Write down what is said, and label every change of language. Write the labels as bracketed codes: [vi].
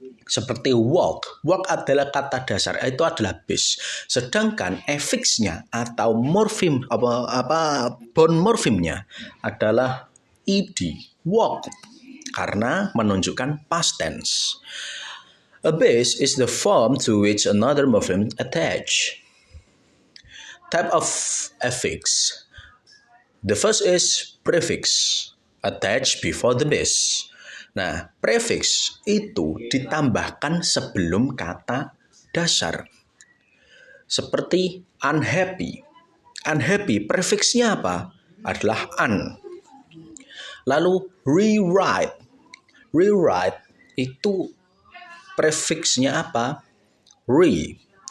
[id] Seperti walk adalah kata dasar, itu adalah base. Sedangkan affixnya atau morfem bound morpheme-nya adalah ed, walk, karena menunjukkan past tense. [en] A base is the form to which another morpheme attach. Type of affix. The first is prefix attached before the base. [id] Nah, prefix itu ditambahkan sebelum kata dasar. Seperti unhappy. Unhappy, prefiksnya apa? Adalah un. Lalu rewrite. Rewrite itu prefiksnya apa? Re.